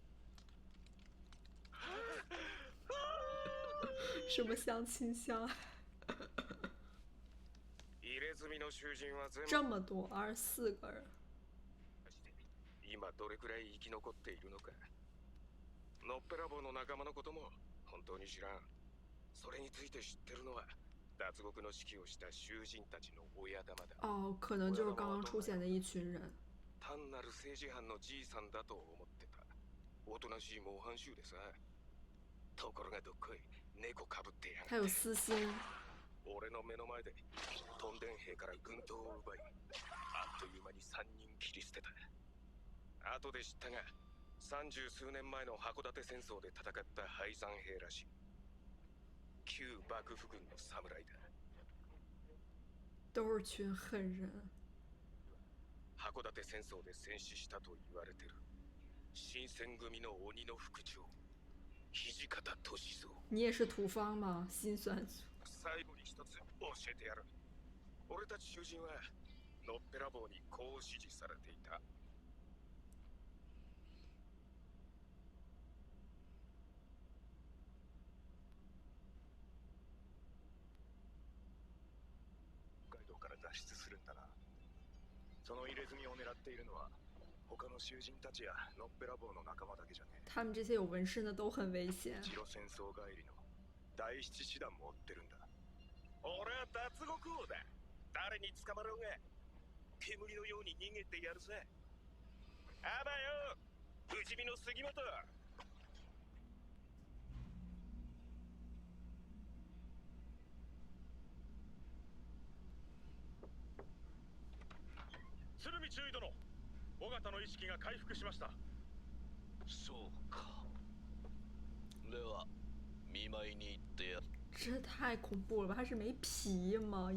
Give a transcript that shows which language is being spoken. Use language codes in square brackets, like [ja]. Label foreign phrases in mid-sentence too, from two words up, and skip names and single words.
[zh] 什么相亲相爱？ [ja] 囚人は全部 [zh] 这么多，24个人。 [ja] 今どれくらい生き残っているのか。のっぺらぼうの仲間のことも本当に知らん。それについて知ってるのは脱獄の指揮をした囚人たちの親玉だ。 [zh] 哦，可能就是刚刚出现的一群人。 [ja] 単なる政治犯のじいさんだと思ってた。おとなしい模範囚でさ。ところがどっこい猫かぶってやがって。 [zh] 他有私心。 [ja] 俺の目の前でトンデン兵から軍刀を奪い、あっという間に3人切り捨てた。後で知ったが、30数年前の函館戦争で戦った敗残兵らしい。旧幕府軍の侍だ。 [zh] 都是群狠人。 [ja] 函館戦争で戦死したと言われてる新選組の鬼の副長、土方歳三。 [zh] 你也是土方吗？心酸。 [ja] 最後に一つ教えてやる。俺たち囚人はのっぺらぼうにこう指示されていた。北海道から脱出するんだな。その入れ墨を狙っているのは他の囚人たちやのっぺらぼうの仲間だけじゃねえ。 [zh] 他们这些有纹身的都很危险。 [ja] 日露戦争帰りの第七師団も追ってるんだ。俺は脱獄王だ。誰に捕まろうが煙のように逃げてやるぜ。あばよ、不死身の杉本。鶴見中尉殿、尾形の意識が回復しました。そうか。では見舞いに行ってや。 [zh] 这太恐怖了吧！他是没皮吗？